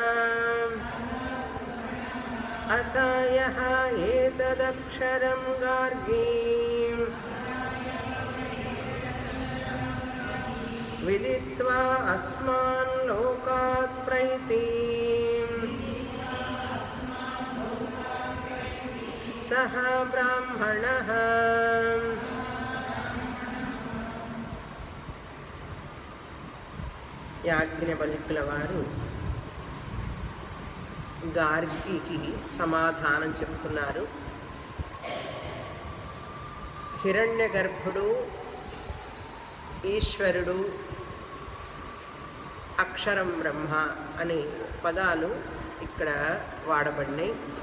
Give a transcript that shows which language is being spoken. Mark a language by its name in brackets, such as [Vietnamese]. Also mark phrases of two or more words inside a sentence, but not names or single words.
[Sanskrit] अथ यः एतदक्षरं गार्गीम् विदित्वा अस्मान् लोकात् प्रैतिम् सः ब्राह्मणः [Telugu] యాజ్ఞవల్కుల వారు గార్గికి సమాధానం చెప్తున్నారు. హిరణ్యగర్భుడు, ఈశ్వరుడు, అక్షరం బ్రహ్మ అనే పదాలు ఇక్కడ వాడబడినాయి.